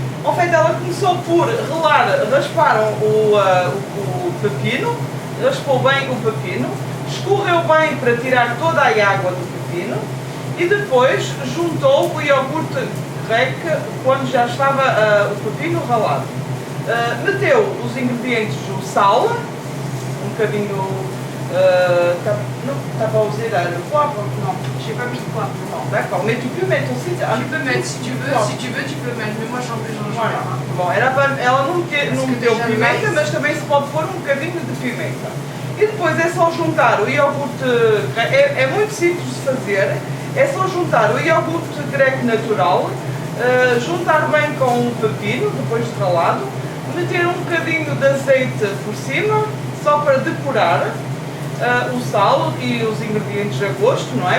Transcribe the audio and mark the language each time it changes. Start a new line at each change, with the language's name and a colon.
French: En fait,
Portuguese: ela começou por raspar o pepino, raspou bem o pepino, escorreu bem para tirar toda a água do pepino e depois juntou o iogurte grego quando já estava o pepino ralado. Meteu os ingredientes do sal, bocadinho.
French: Non, t'as pas osé le poivre? Non. J'ai pas mis de poivre. Non, d'accord. Mais tu peux mettre aussi. Tu peux mettre si tu veux, tu peux mettre. Mais moi j'en Voilà. pas.
Portuguese: Bom, ela não meteu
French: déjà
Portuguese: pimenta,
French: mais.
Portuguese: mas também se pode pôr um bocadinho de pimenta. E E depois é só juntar o iogurte, é muito simples de fazer, é só juntar o iogurte grego natural, juntar bem com o pepino, depois de ralado, meter um bocadinho de azeite por cima, só para decorar, o sal e os ingredientes a gosto, não é?